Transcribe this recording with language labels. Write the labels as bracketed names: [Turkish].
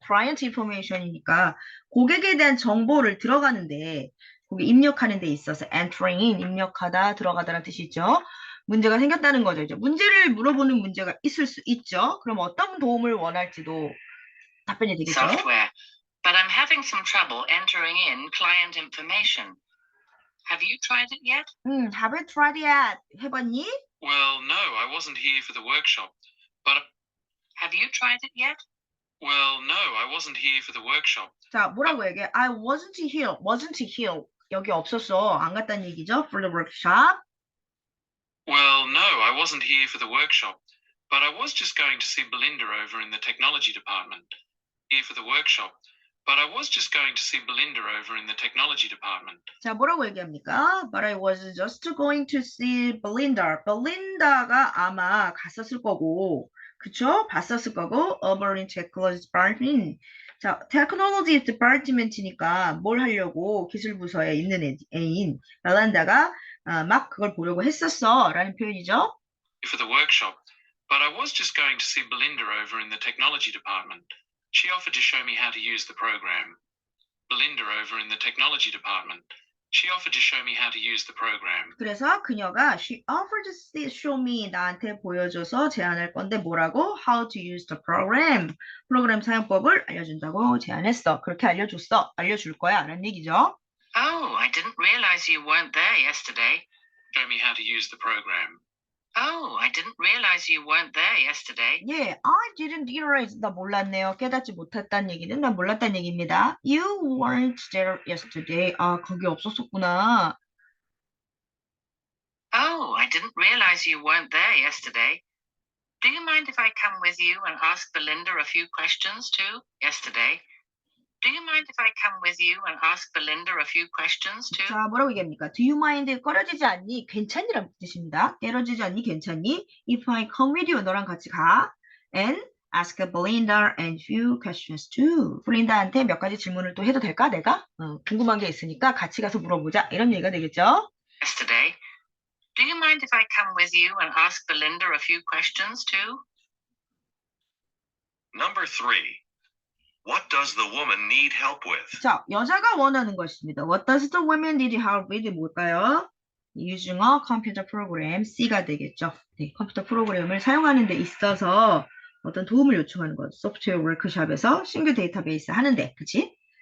[Korean] Client information이니까 고객에 대한 정보를 들어가는데 거기 입력하는 데 있어서 entering in, 입력하다, 들어가다라는 뜻이 있죠. 문제가 생겼다는 거죠. 이제 문제를 물어보는 문제가 있을 수 있죠. 그럼 어떤 도움을 원할지도 답변이 되겠죠. [English] Software, but I'm having some trouble entering in client information. Have you tried it yet? Have you tried it? [Korean] 해봤니? [English] Well, no, I wasn't here for the workshop, but... Have you tried it yet? Well, no, I wasn't here for the workshop. [Korean] 자, 뭐라고 얘기해? [English] I wasn't here. [Korean] 여기 없었어. 안 갔다는 얘기죠. [English] For the workshop. Well, no, I wasn't here for the workshop, but I was just going to see Belinda over in the technology department. Here for the workshop, but I was just going to see Belinda over in the technology department. [Korean] 자, 뭐라고 얘기합니까? [English] But I was just going to see Belinda. [Korean] Belinda가 아마 갔었을 거고, 그쵸? 봤었을 거고, [English] over in technology department. [Korean] 자, technology department이니까 뭘 하려고 기술부서에 있는 애인 벨란다가 막 그걸 보려고 했었어 라는 표현이죠. [English] For the workshop, but I was just going to see Belinda over in the technology department. She offered to show me how to use the program. Belinda over in the technology department. She offered to show me how to use the program. [Korean] 그래서 그녀가 [English] she offered to show me [Korean] 나한테 보여줘서 제안할 건데 뭐라고? [English] How to use the program. [Korean] 프로그램 사용법을 알려준다고 제안했어. 그렇게 알려줄 거야 라는 얘기죠. [English] Oh, I didn't realize you weren't there yesterday. Show me how to use the program. Oh, I didn't realize you weren't there yesterday. [Korean] 예, [English] I didn't realize. [Korean] 나 몰랐네요. 깨닫지 못했다는 얘기는 나 몰랐다는 얘기입니다. [English] You weren't there yesterday. [Korean] 아, 거기 없었었구나. [English] Oh, I didn't realize you weren't there yesterday. Do you mind if I come with you and ask Belinda a few questions too? Yesterday. Do you mind if I come with you and ask Belinda a few questions too? [Korean] 자, 뭐라고 얘기합니까? [English] Do you mind? [Korean] 꺼려지지 않니? 괜찮니라는 뜻입니다. 깨러지지 않니? 괜찮니? [English] If I come with you, [Korean] 너랑 같이 가. [English] And ask Belinda and few questions too. [Korean] 블린다한테 몇 가지 질문을 또 해도 될까? 내가? 궁금한 게 있으니까 같이 가서 물어보자. 이런 얘기가 되겠죠? [English] Yesterday. Do you mind if I come with you and ask Belinda a few questions too? Number 3. What does the woman need help with? [Korean] 자, 여자가 원하는 것입니다. [English] What does the woman need help with? [Korean] 뭘까요? [English] Using a computer program, [Korean] C가 되겠죠. 네, 컴퓨터 프로그램을 사용하는 데 있어서 어떤 도움을 요청하는 것. 소프트웨어 워크숍에서 신규 데이터베이스 하는데, 그치?